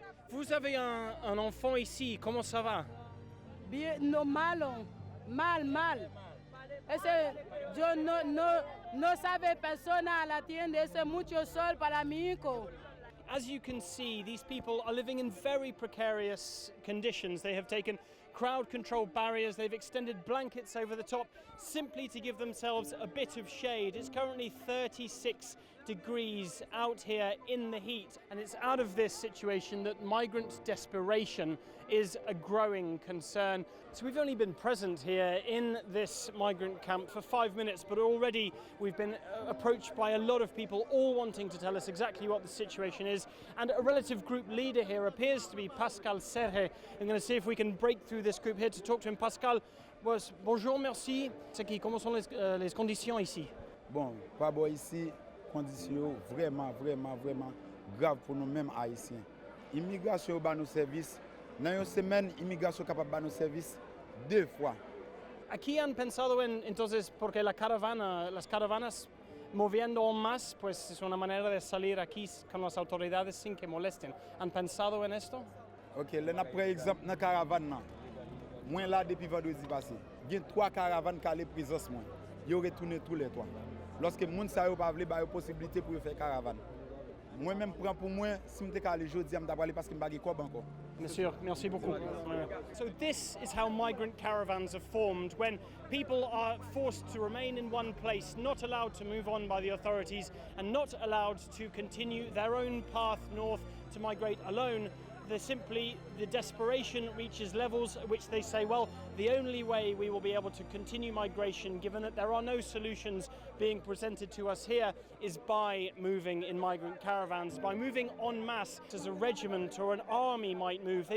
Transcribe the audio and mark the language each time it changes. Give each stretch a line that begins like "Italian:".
French: Vous avez un enfant ici, comment ça va?
Spanish: Bien, no, malo, mal. Yo no sabe personal atiende, ese mucho sol para mi hijo.
English: As you can see, these people are living in very precarious conditions. They have taken crowd control barriers, they've extended blankets over the top simply to give themselves a bit of shade. It's currently 36 degrees out here in the heat, and it's out of this situation that migrant desperation is a growing concern. So we've only been present here in this migrant camp for 5 minutes, but already we've been approached by a lot of people, all wanting to tell us exactly what the situation is. And a relative group leader here appears to be Pascal Serge. I'm going to see if we can break through this group here to talk to him.
French: Pascal, bonjour, merci. Comment sont les conditions ici? Bon, pas bon ici, conditions vraiment graves pour nous-mêmes haïtiens. Immigration ba nos services, dans une semaine, immigration capable ba nos services 2 fois.
Spanish: Aquí han pensado entonces, porque las caravanas moviendo más, pues es una manera de salir aquí con las autoridades sin que molesten. ¿Han pensado en esto?
French: Ok, là, par exemple, dans la caravane, moi là depuis vendredi passé, il y a 3 caravanes qui allaient présence moi. Ils ont retourné tous les 3. Lorsque les gens ne pas voulu, il y a une possibilité pour faire caravane. Moi-même, pour moi, si je suis allé aujourd'hui, je vais aller parce que je n'ai pas encore. Merci beaucoup.
English: So this is how migrant caravans are formed, when people are forced to remain in one place, not allowed to move on by the authorities, and not allowed to continue their own path north to migrate alone. The desperation reaches levels at which they say, well, the only way we will be able to continue migration, given that there are no solutions being presented to us here, is by moving in migrant caravans, by moving en masse as a regiment or an army might move.